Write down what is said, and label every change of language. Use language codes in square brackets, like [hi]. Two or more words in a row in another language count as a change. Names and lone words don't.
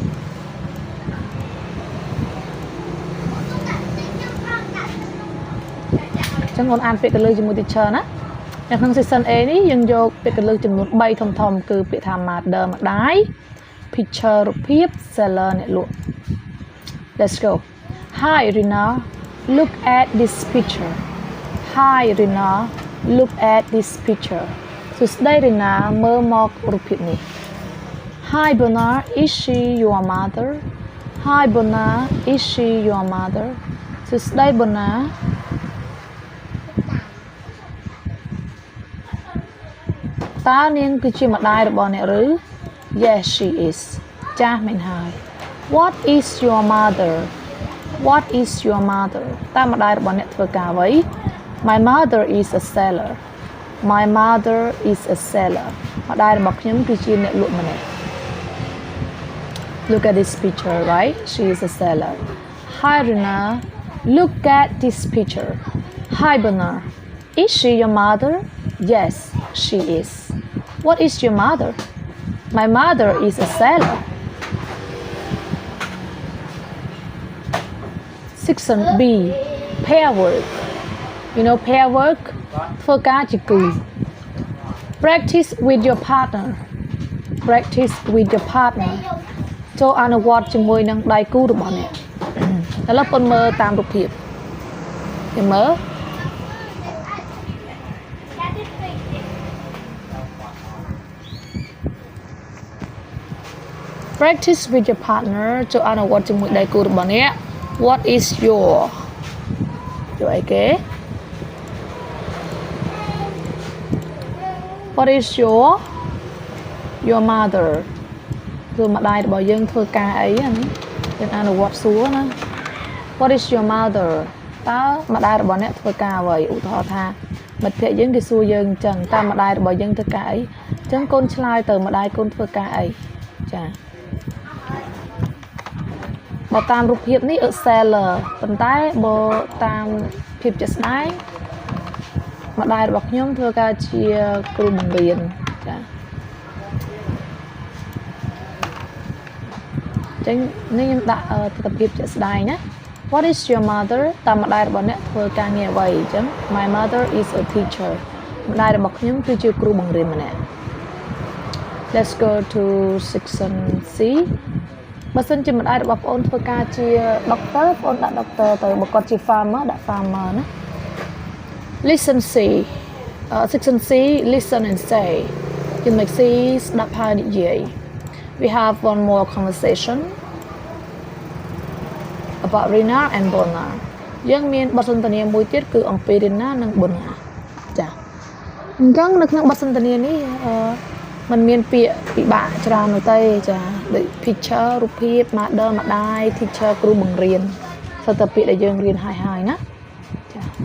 [km] ចឹងអូនអានពាក្យកន្លឹះជាមួយ teacher ណានៅក្នុង [en] section A [km] នេះយើងយកពាក្យកន្លឹះចំនួន 3ធំៗគឺពាក្យថា [en] mother ម្ដាយ picture រូបភាព seller អ្នកលក់ Let's go Hi Rina look at this picture Hi Rina look at this picture [km] សួស្ដី Rina មើលមករូបភាពនេះ [en] Hi Bona is she your mother Hi Bona is she your mother សួស្ដី Bona [km] តើនាងគឺជាម្ដាយរបស់អ្នកឬ [en] Yes she is [km] ចាស់មែនហើយ [en] What is your mother What is your mother [km] តើម្ដាយរបស់អ្នកធ្វើការអ្វី [en] My mother is a seller My mother is a seller [km] ម្ដាយរបស់ខ្ញុំគឺជាអ្នកលក់ម្នាក់ [en] Look at this picture right she is a seller Hi Rina look at this picture Hi Bona is she your mother Yes she is What is your mother My mother is a seller Section B pair work You know pair work [km] ធ្វើការជាគូ [en] Practice with your partner Practice with your partner [km] ចូលអនុវត្តជាមួយនឹងដៃគូរបស់អ្នកឥឡូវប៉ុនមើលតាមរូបភាពយើងមើល [en] Practice with your partner [km] ចូលអនុវត្តជាមួយដៃគូរបស់អ្នក [en] What is your [km] អីគេ [en] What is your mother [km] គឺម្ដាយរបស់យើងធ្វើការអីហ្នឹងយើងអនុវត្តសួរណា [en] What is your mother [km] តើម្ដាយរបស់អ្នកធ្វើការអ្វីឧទាហរណ៍ថាមិត្តភក្តិយើងគេសួរយើងអញ្ចឹងតើម្ដាយរបស់យើងធ្វើការអីអញ្ចឹងកូនឆ្លើយទៅម្ដាយកូនធ្វើការអីចា បើតាមរូបភាពនេះ seller ប៉ុន្តែបើតាមភាពជាក់ស្ដែងម្ដាយរបស់ខ្ញុំធ្វើការជាគ្រូបង្រៀនចាចឹង នេះខ្ញុំដាក់ទស្សនវិជ្ជាជាក់ស្ដែងណា [en] What is your mother [km] តើម្ដាយរបស់អ្នកធ្វើការងារ អ្វីអញ្ចឹង [en] My mother is a teacher [km] ម្ដាយរបស់ខ្ញុំគឺជាគ្រូបង្រៀនម្នាក់ [en] Let's go to section C [km] បើសិនជាម្ដាយរបស់បងអូនធ្វើការជា doctor បងអូនដាក់ doctor ទៅបើគាត់ជា farmer ដាក់ farmer ណា [en] Listen C section C listen and say [km] ចំណុច C ស្ដាប់ហើយនិយាយ [en] We have one more conversation about Rina and Bona [km] យើងមានបទសន្ទនាមួយទៀតគឺអំពី Rina និង Bona ចាអញ្ចឹងនៅក្នុងបទសន្ទនានេះมันមានពាក្យពិបាកច្រើននោះទេចាដូច picture រូបភាព mother ម្ដាយ teacher គ្រូបង្រៀនស្ទើរតែពាក្យដែលយើងរៀនហើយណាចា